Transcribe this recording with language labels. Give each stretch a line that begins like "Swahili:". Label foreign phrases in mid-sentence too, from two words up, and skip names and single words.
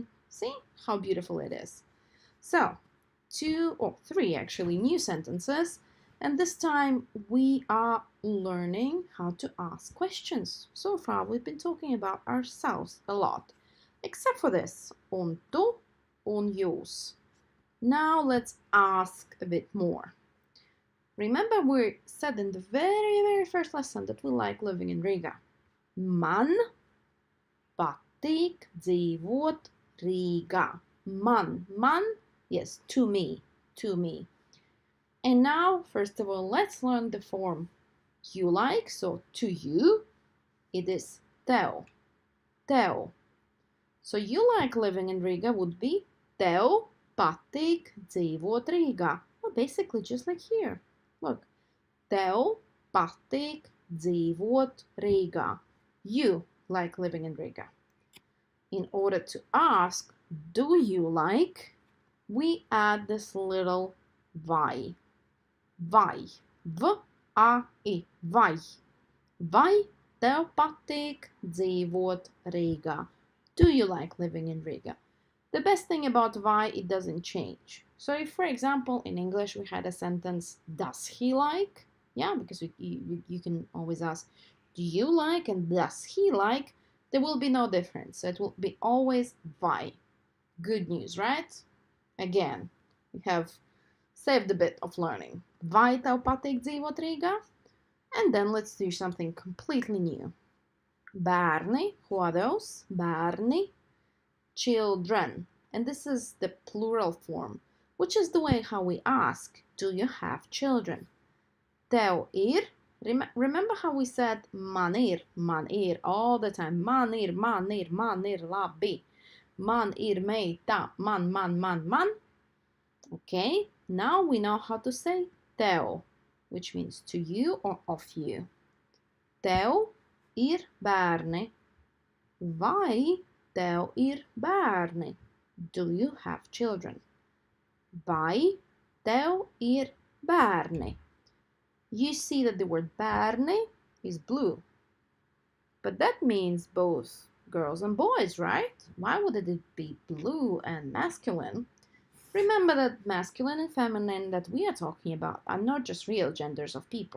English: See how beautiful it is. So, three actually new sentences, and this time we are learning how to ask questions. So far we've been talking about ourselves a lot, except for this,
Latvian: un tu, un jūs.
English: Now let's ask a bit more. Remember we said in the very first lesson that we like living in Riga.
Latvian: Man patīk dzīvot Rīgā.
English: Man, yes, to me. And now, first of all, let's learn the form you like. So, to you, it is tev. So, you like living in Riga would be
Latvian: tev patīk dzīvot Rīgā.
English: Well, basically just like here. Look,
Latvian: tev patīk dzīvot Rīgā.
English: You like living in Riga. In order to ask, do you like, we add this little vai. Vai. V-A-I. Vai.
Latvian: Vai tev patīk dzīvot Rīgā?
English: Do you like living in Riga? The best thing about vai, it doesn't change. So if, for example, in English we had a sentence, does he like? Yeah, because you can always ask, do you like and does he like? There will be no difference. So it will be always vai. Good news, right? Again, we have saved a bit of learning.
Latvian: Vai tev patīk dzīvot Rīgā?
English: And then let's do something completely new. Bērni, what else? Bērni, children. And this is the plural form, which is the way how we ask, do you have children?
Latvian: Tev ir.
English: Remember how we said
Latvian: man ir
English: all the time.
Latvian: Man ir labi. Man ir meita.
English: Man. Okay, now we know how to say tev, which means to you or of you.
Latvian: Tev ir bērni. Vai tev ir bērni?
English: Do you have children?
Latvian: Vai tev ir bērni?
English: You see that the word bērni is blue. But that means both girls and boys, right? Why would it be blue and masculine? Remember that masculine and feminine that we are talking about are not just real genders of people.